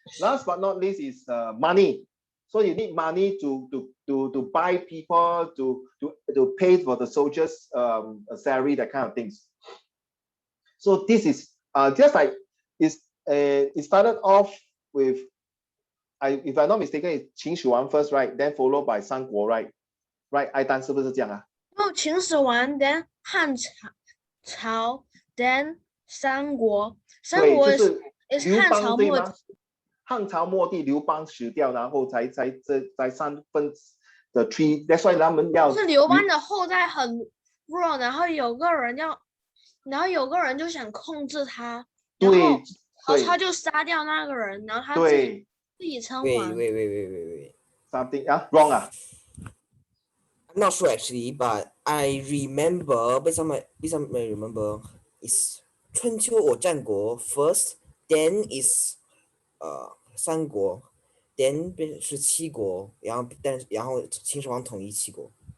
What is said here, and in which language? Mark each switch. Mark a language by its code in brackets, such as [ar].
[en] Last but not least is money. So you need money to buy people, to pay for the soldiers' salary, that kind of things. So this is just like it started off with, if I'm not mistaken, it's 秦始皇 first, right? Then followed by 三国, right? [zh] Right? 爱丹是不是这样啊？ [en] No, 秦始皇 then 汉朝 then 三国。 [zh] 三国 is 汉朝末期。汉朝末帝刘邦死掉，然后才三分的 three。 That's why 他们要。是刘邦的后代很弱，然后有个人就想控制他，然后曹操就杀掉那个人，然后他自己称王。 [en] Wait. Something wrong ah? I'm not sure actually, but I remember based on my remember is 春秋 or 战国 first, then is 三国 then [zh] 是七国，然后秦始皇统一七国。